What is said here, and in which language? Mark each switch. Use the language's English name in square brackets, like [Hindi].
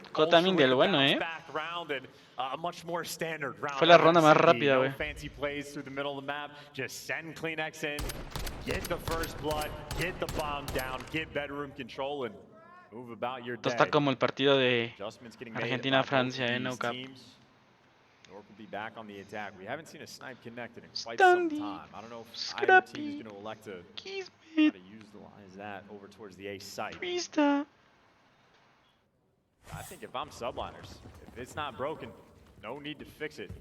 [Spanish] Scott timing del bueno, Fue la ronda más rápida, güey. [English] Fancy plays through the middle of the map. Just send Kleenex in, get the first blood, get the bomb down, get bedroom control, and move about your day. [Spanish] Esto está como el partido de Argentina-Francia, [English] no cap. York will be back on the attack. We haven't seen a snipe connected in quite some time. I don't know if either team is going to elect to try to utilize that over towards the A site. I think if I'm Subliners, if it's not broken, no need to fix it.